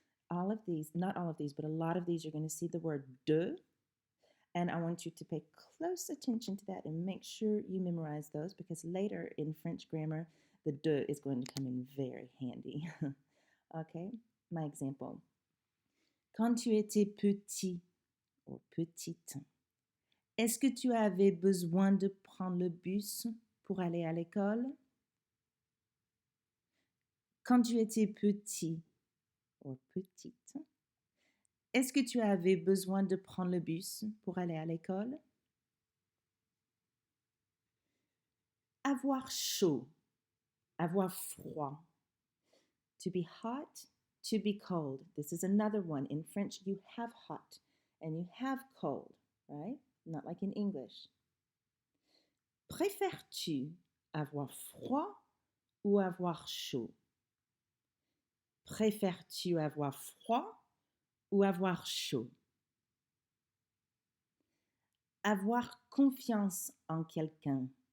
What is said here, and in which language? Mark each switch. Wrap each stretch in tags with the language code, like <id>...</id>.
<en>All of these, not all of these, but a lot of these, you're going to see the word de. And I want you to pay close attention to that and make sure you memorize those because later in French grammar, the de is going to come in very handy. Okay, my example.</en> <fr>Quand tu étais petit ou petite, est-ce que tu avais besoin de prendre le bus pour aller à l'école? Quand tu étais petit ou petite, Est-ce que tu avais besoin de prendre le bus pour aller à l'école? Avoir chaud, avoir froid.</fr> <en>To be hot, to be cold. This is another one. In French, you have hot and you have cold, right? Not like in English.</en> <fr>Préfères-tu avoir froid ou avoir chaud? Préfères-tu avoir froid ou avoir chaud? Avoir confiance en quelqu'un.</fr>